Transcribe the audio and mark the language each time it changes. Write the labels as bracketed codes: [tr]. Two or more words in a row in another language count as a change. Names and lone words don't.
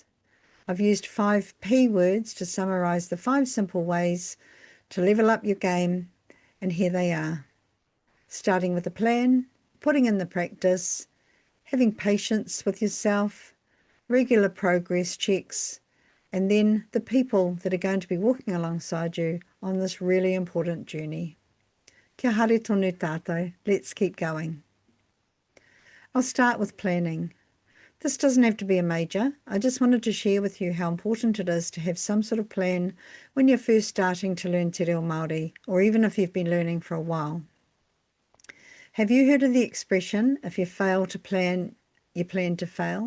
[en] I've used 5 P words to summarise the 5 simple ways to level up your game, and here they are. Starting with a plan, putting in the practice, having patience with yourself, regular progress checks, and then the people that are going to be walking alongside you on this really important journey. [mi] Kia haere tonu tātou, [en] let's keep going. I'll start with planning. This doesn't have to be a major. I just wanted to share with you how important it is to have some sort of plan when you're first starting to learn Te Reo Māori, or even if you've been learning for a while. Have you heard of the expression, if you fail to plan, you plan to fail?